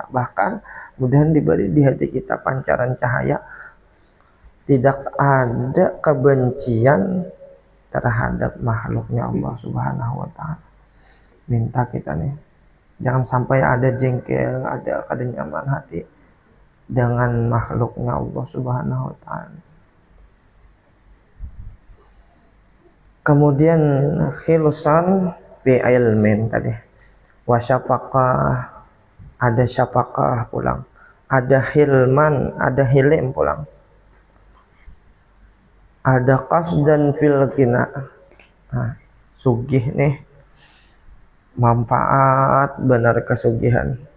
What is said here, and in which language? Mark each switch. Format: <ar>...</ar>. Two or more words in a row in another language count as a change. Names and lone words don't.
<id>Bahkan mudahan diberi di hati kita pancaran cahaya, tidak ada kebencian terhadap makhluknya Allah</id> <ar>سبحانه وتعالى.</ar> <bjn>Minta kita nih, jangan sampai ada jengkel, ada kada nyaman hati dengan makhluknya Allah</bjn> <ar>سبحانه وتعالى.</ar> <id>Kemudian</id> <ar>خلوصا في علم</ar> <id>tadi.</id> <bjn>Wa syafaqah, ada syafaqah pulang. Ada hilman, ada hilim pulang.</bjn> <ar>Ada قصدا في الغنى.</ar> <bjn>Sugih nih, manfaat benar kesugihan.</bjn>